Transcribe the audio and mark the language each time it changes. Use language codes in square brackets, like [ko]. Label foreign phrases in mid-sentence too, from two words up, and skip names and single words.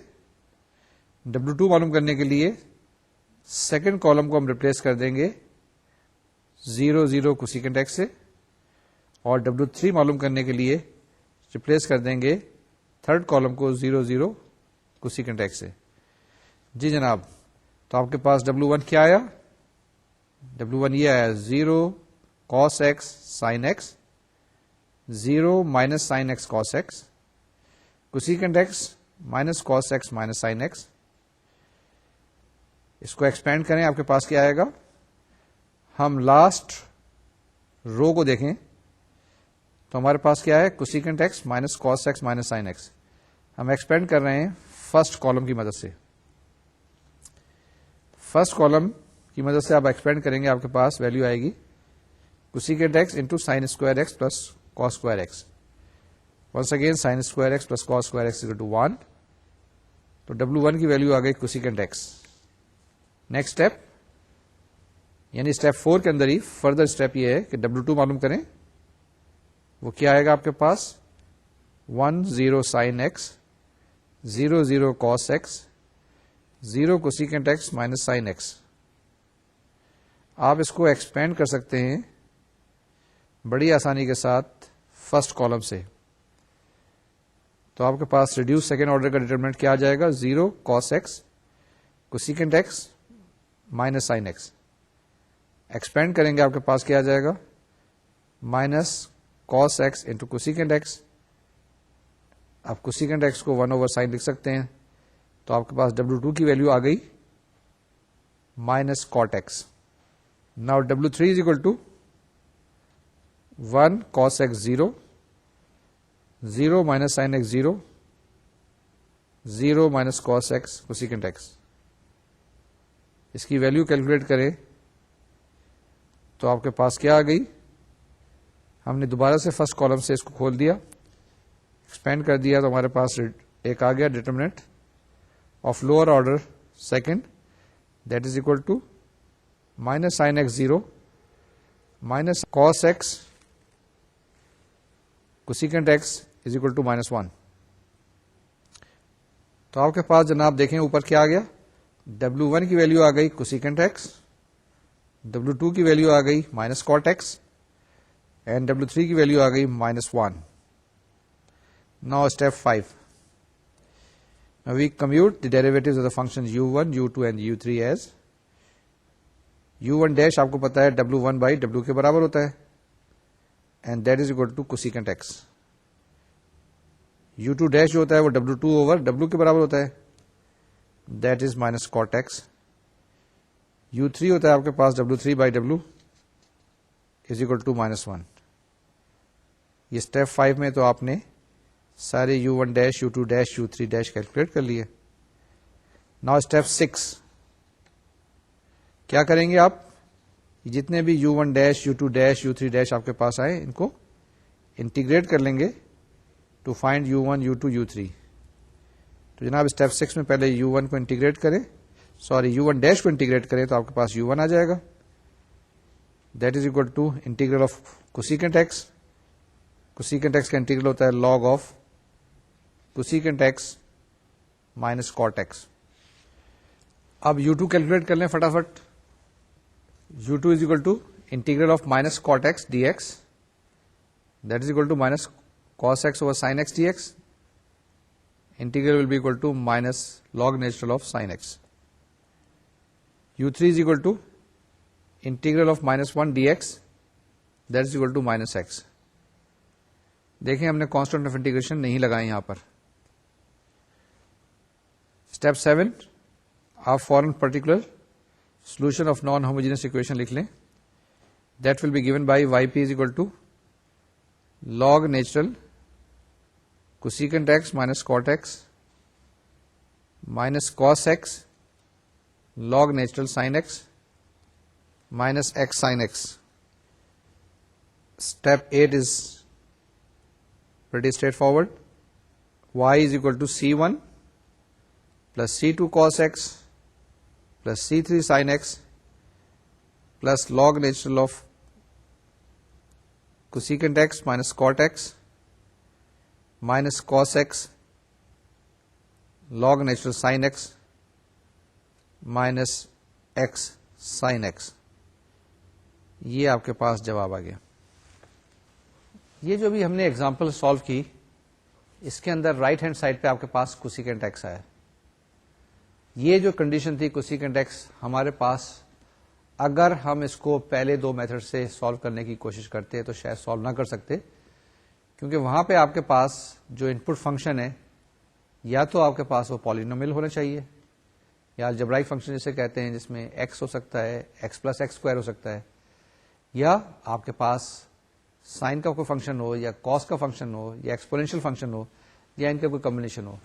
[ur] W2 معلوم کرنے کے لیے [en] second column [ur] کو ہم ریپلیس کر دیں گے 0 0 [en] cosecant x [ur] سے, اور W3 معلوم کرنے کے لیے ریپلیس کر دیں گے [en] third column [ur] کو 0 0 [en] cosecant x [ur] سے. جی جناب, تو آپ کے پاس W1 کیا آیا؟ [en] W1 [ur] یہ آیا [en] 0 cos x sin x 0 minus sin x cos x cosecant x minus cos x minus sin x. [ur] اس کو ایکسپینڈ کریں, آپ کے پاس کیا آئے گا؟ ہم لاسٹ رو کو دیکھیں تو ہمارے پاس کیا ہے؟ [en] cosecant x minus cos x minus sin x. [ur] ہم ایکسپینڈ کر رہے ہیں [en] first column [ur] کی مدد سے. [en] first column [ur] کی مدد سے آپ ایکسپینڈ کریں گے, آپ کے پاس ویلو آئے گی [en] cosecant x into sin square x plus cos square x. Once again sin square x plus cos square x equal to 1. [ur] تو W1 کی ویلو آ گئی [en] cosecant x. next step [ur] یعنی اسٹیپ 4 کے اندر ہی [en] further step [ur] یہ ہے کہ W2 معلوم کریں. وہ کیا آئے گا آپ کے پاس؟ 1 0 [en] sin x 0 0 cos x 0 cosecant x minus sin x. [ur] آپ اس کو ایکسپینڈ کر سکتے ہیں بڑی آسانی کے ساتھ [en] first column [ur] سے. تو آپ کے پاس ریڈیوس [en] second order [ur] کا ڈیٹرمنٹ کیا آ جائے گا؟ [en] 0 cos x cosecant x minus sin x. [ur] ایکسپینڈ کریں گے, آپ کے پاس کیا آ جائے گا؟ [en] minus cos x into cosecant x. [ur] آپ [en] cosecant x [ur] کو [en] 1 over sin [ur] لکھ سکتے ہیں. تو آپ کے پاس W2 کی ویلو آ گئی [en] minus cot x. Now W3 is equal to 1 cos x 0 0 minus sin x 0 0 minus cos x cosecant x. [ur] اس کی ویلو کیلکولیٹ کریں تو آپ کے پاس کیا آ گئی؟ ہم نے دوبارہ سے [en] first column [ur] سے اس کو کھول دیا, ایکسپینڈ کر دیا, تو ہمارے پاس ایک آ گیا [en] determinant of lower order second that is equal to minus sin x 0 minus cos x cosecant x is equal to minus 1. [ur] تو آپ کے پاس جناب دیکھیں اوپر کیا آ گیا؟ W1 کی ویلو آ گئی [en] cosecant x, [ur] W2 کی ویلو آ گئی [en] minus cot x, [ur] and W3 کی ویلو آ گئی [en] minus 1. Now step 5. Now we compute the derivatives of the functions u1, u2 and u3 as U1 dash [ur] آپ کو پتا ہے W1 بائی W کے برابر ہوتا ہے, [en] and that is equal to cosecant x. U2 dash [ur] جو ہوتا ہے وہ W2 اوور W کے برابر ہوتا ہے, [en] that is minus cot x. [ur] U3 ہوتا ہے آپ کے پاس W3 بائی W [en] is equal to minus 1. [ur] یہ اسٹیپ 5 میں تو آپ نے سارے [en] U1 dash U2 dash U3 dash [ur] کیلکولیٹ کر لیے. [en] now step [ur] 6 کیا کریں گے آپ؟ جتنے بھی [en] U1 dash U2 dash U3 dash [ur] آپ کے پاس آئے ان کو انٹیگریٹ کر لیں گے [en] to find [ur] U1 U2 U3. تو جناب اسٹیپ 6 میں پہلے U1 کو انٹیگریٹ کریں, [en] U1 dash [ur] کو انٹیگریٹ کریں تو آپ کے پاس U1 آ جائے گا, [en] that is equal to integral of cosecant x. cosecant x [ur] کا انٹیگرل ہوتا ہے [en] log of cosecant x minus cot x. [ur] اب U2 کیلکولیٹ کر لیں فٹافٹ. [en] U2 is equal to integral of minus cot x dx, that is equal to minus cos x over sin x dx. integral will be equal to minus log natural of sin x. u3 is equal to integral of minus 1 dx, that is equal to minus x. [ur] دیکھیں ہم نے [en] constant of integration [ur] نہیں لگائے یہاں پر. اسٹیپ 7 آپ فورن [en] particular solution of non homogeneous equation [ur] لکھ لیں. [en] that will be given by y p is equal to log natural cosecant x minus cot x minus cos x log natural sine x minus x sine x. اسٹیپ 8 is pretty straightforward. Y is equal to C1 plus C2 cos x plus C3 sin x plus log natural of cosecant x minus cot x minus cos x log natural sin x minus x sin x. [ur] یہ آپ کے پاس جواب آ گیا. یہ جو بھی ہم نے ایگزامپل سالو کی اس کے اندر [en] right hand side [ur] پہ آپ کے پاس [en] cosecant x [ur] آیا. یہ جو کنڈیشن تھی [en] cosecant x [ur] ہمارے پاس اگر ہم اس کو پہلے دو میتھڈ سے سالو کرنے کی کوشش کرتے تو شاید سالو نہ کر سکتے, کیونکہ وہاں پہ آپ کے پاس جو [en] input function [ur] ہے یا تو آپ کے پاس وہ پالینومیل ہونا چاہیے یا [en] algebraic function [ur] جسے کہتے ہیں جس میں ایکس ہو سکتا ہے, [en] x plus x square [ur] ہو سکتا ہے, یا آپ کے پاس سائن کا کوئی فنکشن ہو یا کاس کا فنکشن ہو یا [en] exponential function [ur] ہو یا ان کا کوئی کمبینیشن ہو.